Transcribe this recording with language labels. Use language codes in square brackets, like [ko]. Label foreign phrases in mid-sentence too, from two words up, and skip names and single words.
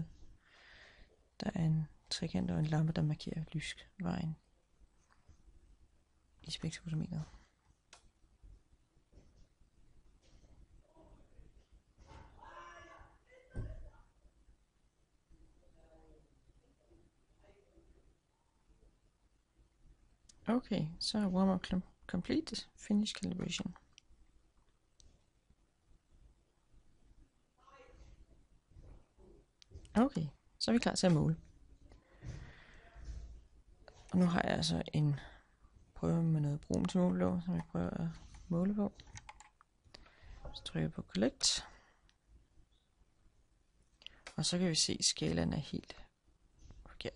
[da] Der er en trekant og en lampe, der markerer lysvejen i spektrofotometeret. Okay, så er [en] warm-up complete. Finish calibration. [da] Okay, så er vi klar til at måle. Og nu har jeg altså en prøve med noget brun til målelåg, som jeg prøver at måle på. Så trykker jeg på Collect. Og så kan vi se, at skalaen er helt forkert.